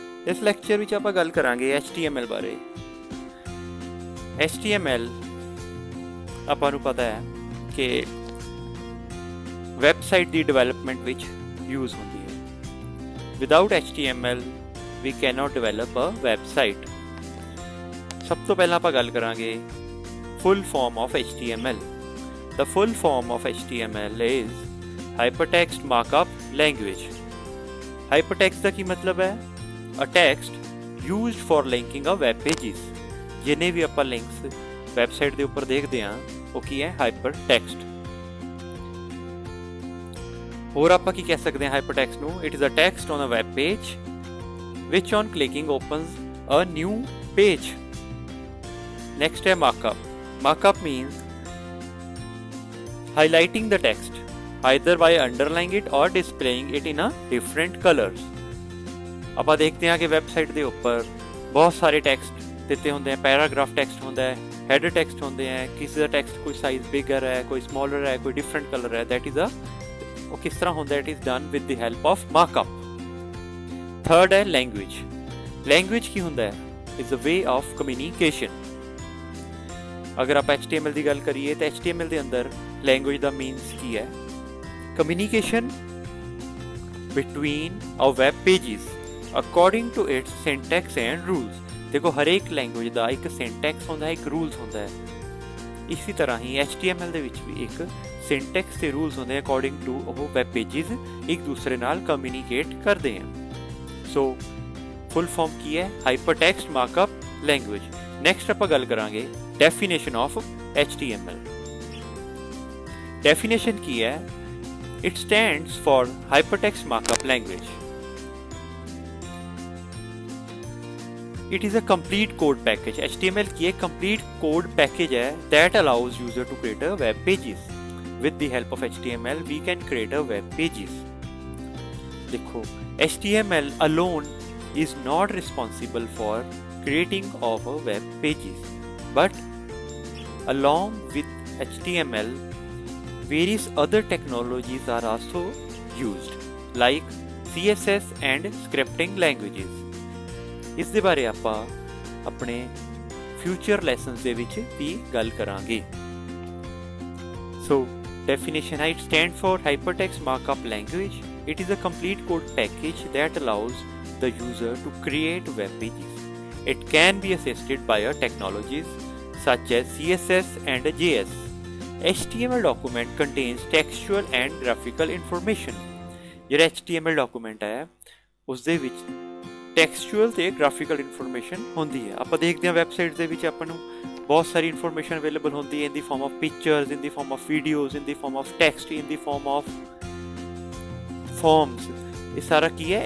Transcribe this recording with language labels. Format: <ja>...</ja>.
<pa>इस ਲੈਕਚਰ ਵਿੱਚ ਆਪਾਂ ਗੱਲ ਕਰਾਂਗੇ HTML ਬਾਰੇ। HTML ਆਪਾਂ ਨੂੰ ਪਤਾ ਹੈ ਕਿ ਵੈਬਸਾਈਟ ਦੀ ਡਿਵੈਲਪਮੈਂਟ ਵਿੱਚ ਯੂਜ਼ ਹੁੰਦੀ ਹੈ।</pa> <en>Without HTML we cannot develop a website।</en> <pa>ਸਭ ਤੋਂ ਪਹਿਲਾਂ ਆਪਾਂ ਗੱਲ ਕਰਾਂਗੇ</pa> <en>full form of HTML। The full form of HTML is Hypertext Markup Language। Hypertext</en> <pa>ਦਾ ਕੀ ਮਤਲਬ ਹੈ?</pa> <en>A text used for linking a web pages।</en> <pa>ਜਿੰਨੇ ਵੀ ਆਪਾਂ ਲਿੰਕਸ ਵੈਬਸਾਈਟ ਦੇ ਉੱਪਰ ਦੇਖਦੇ ਹਾਂ ਉਹ ਕੀ ਹੈ? Hypertext। ਹੋਰ ਆਪਾਂ ਕੀ ਕਹਿ ਸਕਦੇ ਹਾਂ Hypertext ਨੂੰ?</pa> <en>It is a text on a web page which on clicking opens a new page। Next है markup। Markup means highlighting the text either by underlining it or displaying it in a different colors।</en> <pa>ਆਪਾਂ ਦੇਖਦੇ ਹਾਂ ਕਿ website ਦੇ ਉੱਪਰ ਬਹੁਤ ਸਾਰੇ text ਦਿੱਤੇ ਹੁੰਦੇ ਆ। ਪੈਰਾਗ੍ਰਾਫ ਟੈਕਸਟ ਹੁੰਦਾ ਹੈ, ਹੈਡਰ ਟੈਕਸਟ ਹੁੰਦੇ ਆ, ਕਿਸੇ ਦਾ ਟੈਕਸਟ ਕੋਈ ਸਾਈਜ਼ ਬਿਗਰ ਹੈ, ਕੋਈ ਸਮਾਲਰ ਹੈ, ਕੋਈ ਡਿਫਰੈਂਟ ਕਲਰ ਹੈ।</pa> <en>that is</en> <pa>ਉਹ ਕਿਸ ਤਰ੍ਹਾਂ ਹੁੰਦਾ?</pa> <en>It is done with the help of markup. Third ਹੈ language. Language ਕੀ ਹੁੰਦਾ ਹੈ? Is a way of communication.</en> <pa>ਅਗਰ ਆਪਾਂ HTML ਦੀ ਗੱਲ ਕਰੀਏ ਤਾਂ HTML ਦੇ ਅੰਦਰ ਲੈਂਗੁਏਜ ਦਾ ਮੀਨਸ ਕੀ ਹੈ?</pa> <en>Communication between our web pages according to its syntax and rules।</en> <hi>देखो हर एक लैंग्वेज</hi> <pa>ਦਾ ਇੱਕ syntax ਹੁੰਦਾ ਹੈ, ਇੱਕ rules ਹੁੰਦਾ ਹੈ। ਇਸੇ ਤਰ੍ਹਾਂ ਹੀ HTML ਦੇ ਵਿੱਚ ਵੀ ਇੱਕ syntax ਤੇ rules ਹੁੰਦੇ ਆ</pa> <en>according to</en> <pa>ਉਹ web pages ਇੱਕ ਦੂਸਰੇ ਨਾਲ communicate ਕਰਦੇ ਹਨ।</pa> <en>So full form ਕੀ ਹੈ? Hypertext Markup Language।</en> <pa>ਨੈਕਸਟ ਆਪਾਂ ਗੱਲ ਕਰਾਂਗੇ</pa> <en>definition of HTML।</en> <pa>definition ਕੀ ਹੈ?</pa> <en>It stands for Hypertext Markup Language। It is a complete code package। HTML</en> <hi>की एक</hi> <en>complete code package है that allows user to create a web pages। With the help of HTML, we can create a web pages। देखो, HTML alone is not responsible for creating of a web pages, but along with HTML, various other technologies are also used like CSS and scripting languages।</en> <pa>ਇਸ ਦੇ ਬਾਰੇ ਆਪਾਂ ਆਪਣੇ future lessons ਦੇ ਵਿੱਚ ਵੀ ਗੱਲ ਕਰਾਂਗੇ।</pa> <en>So definition, it stands for Hypertext Markup Language। It is a complete code package that allows the user to create web pages। It can be assisted by technologies such as CSS and JS। HTML document contains textual and graphical information।</en> <pa>ਜਿਹੜਾ HTML document ਹੈ ਉਸ ਦੇ ਵਿੱਚ ਟੈਕਸਚੁਅਲ ਤੇ graphical information ਹੁੰਦੀ ਹੈ। ਆਪਾਂ ਦੇਖਦੇ ਹਾਂ ਵੈਬਸਾਈਟ ਦੇ ਵਿੱਚ ਆਪਾਂ ਨੂੰ ਬਹੁਤ ਸਾਰੀ ਇਨਫੋਰਮੇਸ਼ਨ ਅਵੇਲੇਬਲ ਹੁੰਦੀ ਹੈ</pa> <en>In the form of pictures, in the form of videos, in the form of text, in the form of forms.</en> <pa>ਇਹ ਸਾਰਾ ਕੀ ਹੈ?</pa>